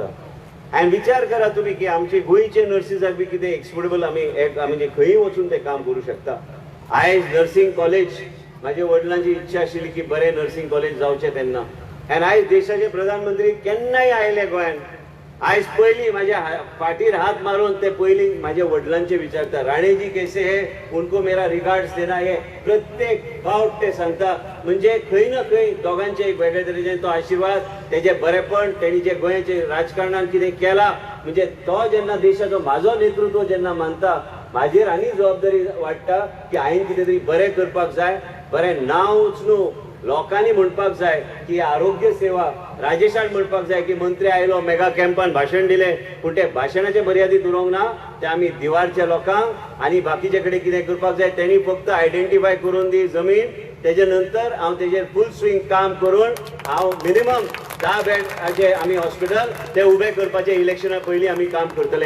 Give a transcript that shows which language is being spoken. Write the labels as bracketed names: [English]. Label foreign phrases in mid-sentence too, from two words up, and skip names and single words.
[Konkani] आनी विचार करा तुमी की आमचे गोंयचे नर्सिसाक बी कितें एक्सपोर्टेबल आमी म्हणजे खंयी वचून ते काम करूं शकता. आयज नर्सिंग कॉलेज, म्हाज्या वडिलांची इच्छा आशिल्ली की बरें नर्सिंग कॉलेज जावचें तेन्ना, आनी आयज देशाचे प्रधानमंत्री केन्नाय आयले गोंयान, आयज पयलीं म्हाज्या फाटीर हात मारून ते पयलीं म्हाज्या वडिलांचे विचारता, [Hindi] राणेजी कैसे है, उनको मेरा रिगार्ड्स देना, [Konkani] हे प्रत्येक फावट ते सांगता. म्हणजे खंय ना खंय दोगांचे एक वेगळे तरेचे तो आशिर्वाद, तेजे बरेपण, तेणी जे गोंयचे राजकारणान कितें केलां, म्हणजे तो जेन्ना देशाचो म्हाजो नेतृत्व जेन्ना मानता, म्हाजेर आनी जबाबदारी वाडटा की हांवें कितें तरी बरें करपाक जाय, बरें नांव उचलूं, लोकांनी म्हणपाक जाय की आरोग्य सेवा, राजेशान म्हणपाक जाय की मंत्री आयलो मेगा कॅम्पान भाशण दिलें, पूण ते भाशणाचे मर्यादीत उरोंक ना, ते आमी दिवारच्या लोकांक आनी बाकीचे कडेन कितें करपाक जाय तेणी फक्त आयडेंटिफाय करून दी जमीन, तेजे नंतर हांव तेजेर [English] full swing [Konkani] काम करून हांव मिनिमम 10 बेडाचे आमी हॉस्पिटल ते उबे करपाचे इलेक्शना पयलीं आमी काम करतले.